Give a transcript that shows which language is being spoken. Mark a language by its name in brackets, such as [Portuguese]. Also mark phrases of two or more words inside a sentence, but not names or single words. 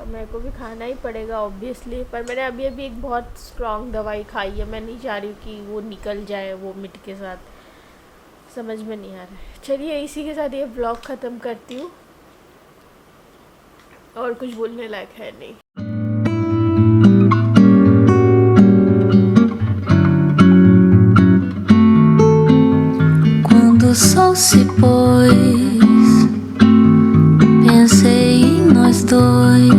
[Hindi] और मेरे को भी खाना ही पड़ेगा ऑब्वियसली। पर मैंने अभी अभी एक बहुत स्ट्रॉन्ग दवाई खाई है, मैं नहीं चाह रही हूँ कि वो निकल जाए वो मिट के साथ। समझ में नहीं आ रहा है। चलिए इसी के साथ ये ब्लॉग ख़त्म करती हूँ, और कुछ बोलने लायक है नहीं। [Portuguese] Quando o sol se pôs, pensei em nós dois.